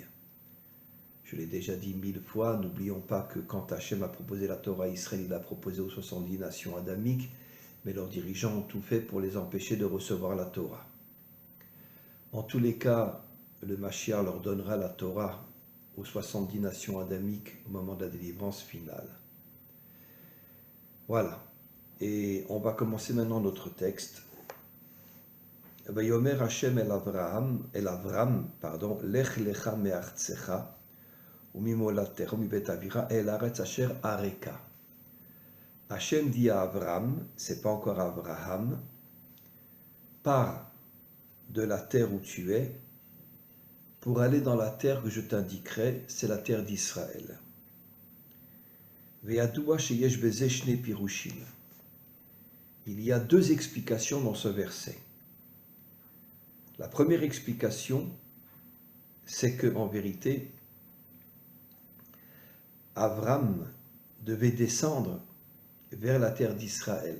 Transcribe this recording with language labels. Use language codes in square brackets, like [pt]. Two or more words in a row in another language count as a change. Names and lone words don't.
[fr] Je l'ai déjà dit 1000 fois, n'oublions pas que quand Hachem a proposé la Torah à Israël, il l'a proposé aux 70 nations adamiques, mais leurs dirigeants ont tout fait pour les empêcher de recevoir la Torah. En tous les cas, le Mashiach leur donnera la Torah aux 70 nations adamiques au moment de la délivrance finale. Voilà. Et on va commencer maintenant notre texte. [he] ויאמר ה' אל אברם, לך לך מארצך, וממולדתך ומבית אביך אל הארץ אשר אראך. [fr] Hashem dit à Avram, c'est pas encore Abraham, pars de la terre où tu es pour aller dans la terre que je t'indiquerai, c'est la terre d'Israël. [he] וידוע שיש בזה שני פירושים. [fr] Il y a deux explications dans ce verset. La première explication, c'est que en vérité, Avram devait descendre vers la terre d'Israël.